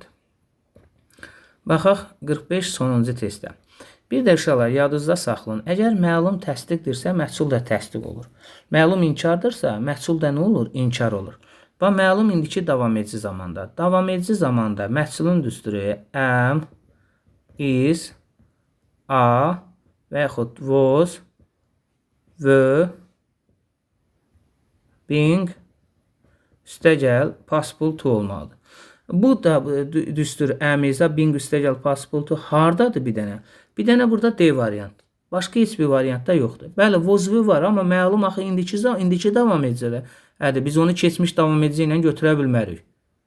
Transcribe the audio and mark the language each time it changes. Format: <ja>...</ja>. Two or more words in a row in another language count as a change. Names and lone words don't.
<az>Baxaq 45 sonuncu testdə. Bir də uşaqlar yadınızda saxlayın. Əgər məlum təsdiqdirsə, məhsul da təsdiq olur. Məlum inkardırsa, məhsul da nə olur? İnkar olur. Bax, məlum indiki davam edici zamanda. Davam edici zamanda məhsulun düsturu</az> <en>am, is, a</en> <az>və yaxud</az> <en>was, were, being,</en> <az>üstəgəl</az> <en>possible to</en> <az>olmalıdır. Bu da düstur əmiza being üstəgəl</az> <en>possible to</en> <az>hardadır bir dənə? Bir dənə burada D variant. Başqa heç bir variant da yoxdur. Bəli,</az> <en>was were</en> <az>var, amma məlum axı indiki davam edicidə. Biz onu keçmiş davam edici ilə götürə bilmərik.</az>